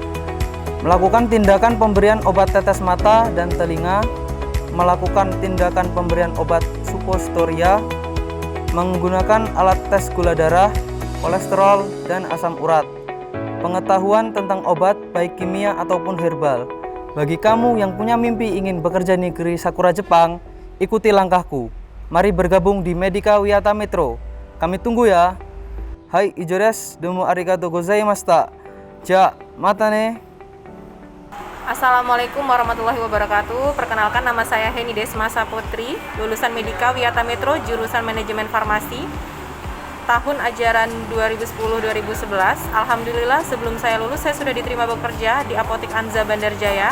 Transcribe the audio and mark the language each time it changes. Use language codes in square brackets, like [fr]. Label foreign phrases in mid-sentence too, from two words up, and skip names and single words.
[id] Melakukan tindakan pemberian obat tetes mata dan telinga, melakukan tindakan pemberian obat supositoria, menggunakan alat tes gula darah, kolesterol, dan asam urat. Pengetahuan tentang obat baik kimia ataupun herbal. Bagi kamu yang punya mimpi ingin bekerja di negeri Sakura Jepang, ikuti langkahku. Mari bergabung di Medika Wiyata Metro. Kami tunggu ya. Hai, [ja] 以上です. どうもありがとうございました. じゃ、またね. [ar] السلام عليكم ورحمة الله وبركاته. [id] Perkenalkan, nama saya Heni Desmasa Putri, lulusan Medika Wiyata Metro, jurusan Manajemen Farmasi, tahun ajaran 2010-2011. Alhamdulillah, sebelum saya lulus, saya sudah diterima bekerja di Apotik Anza Bandar Jaya.